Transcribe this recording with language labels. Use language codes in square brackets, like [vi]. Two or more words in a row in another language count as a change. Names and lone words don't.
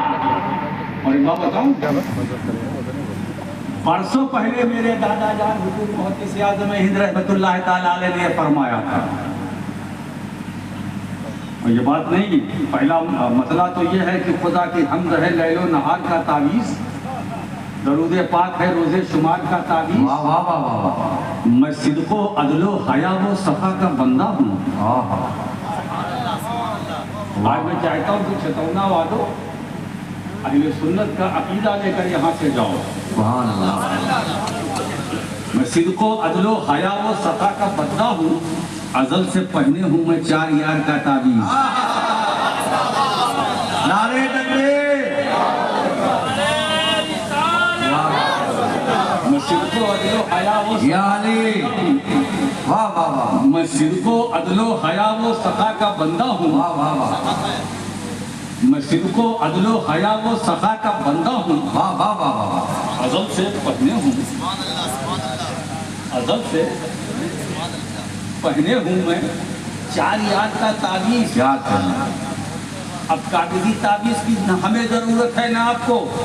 [ur] اور ایک بات بتاؤں، برسوں پہلے میرے دادا جان حضور محدث اعظم ہند [ar] رحمۃ اللہ تعالی علیہ [ur] نے فرمایا تھا، اور یہ بات نہیں، پہلا مسئلہ تو یہ ہے کہ خدا کی حمد ہے لیل و نہار کا تعویذ، درود پاک ہے روزے شمار کا تعویذ، میں صدق و عدل و حیا و صفا کا بندہ ہوں۔ آج میں چاہتا ہوں کہ چھتونا والو اہل سنت کا عقیدہ لے کر یہاں سے جاؤ۔ میں صدق و عدل و حیا و صفا کا بندہ ہوں، ازل سے پہنے ہوں میں 4 یار کا تعویذ۔ نعرہ تکبیر! میں صدق و عدل و حیا و میں صدق و عدل و حیا و صفا کا بندہ ہوں، میں صدق و عدل و حیا و صفا کا بندہ ہوں، ازل سے پہنے ہوں، ازل سے پہنے ہوں میں 4 یاد کا تعویذ۔ اب کاغذی تعویذ کی نہ ہمیں ضرورت ہے نہ آپ کو۔